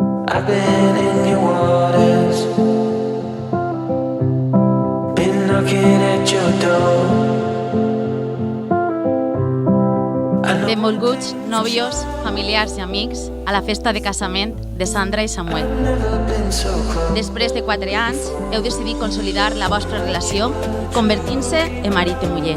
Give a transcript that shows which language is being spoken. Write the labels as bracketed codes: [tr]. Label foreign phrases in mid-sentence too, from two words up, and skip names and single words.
[en] I've been in your waters, been knocking at your door. [ca] Benvolguts, nòvios, familiars i amics, a la festa de casament de Sandra i Samuel. Després de 4 anys, heu decidit consolidar la vostra relació convertint-se en marit i muller.